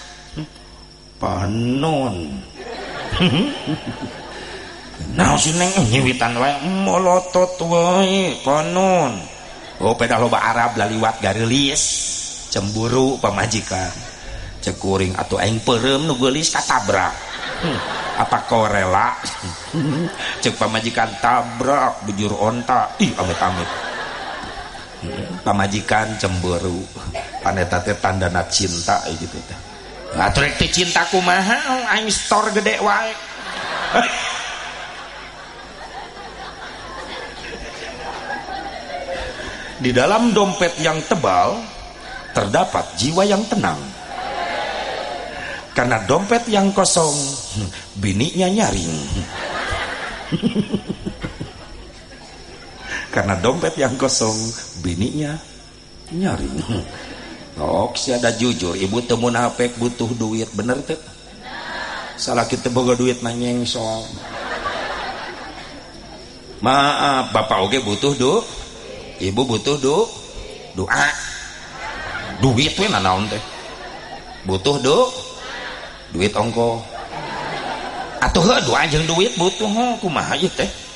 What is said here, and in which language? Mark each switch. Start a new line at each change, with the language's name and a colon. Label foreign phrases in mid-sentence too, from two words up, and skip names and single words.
Sundanese: panon naon si neng nyiwitan wae molotot wae panon oh pedah loba Arab laliwat gareulis cemburu pamajikan cek kuring atuh aing peureum nu geulis katabrak
Indonesian: apa kau rela
Sundanese: cek pamajikan tabrak bujur onta ih amit-amit pamajikan cemburu paneta teh tandana cinta gitu teh atuh rek teh cinta kumaha aing store gede wae
Indonesian: di dalam dompet yang tebal terdapat jiwa yang tenang karena dompet yang kosong bininya nyaring karena dompet yang kosong bininya nyaring
Sundanese: oh si ada jujur ibu teu munafik butuh duit bener teh salah kita boga duit nanyeng soal maaf bapak oge butuh ibu butuh doa duit we nanaon teh butuh duit ongko atuh doa jeung duit butuh kumaha ieu teh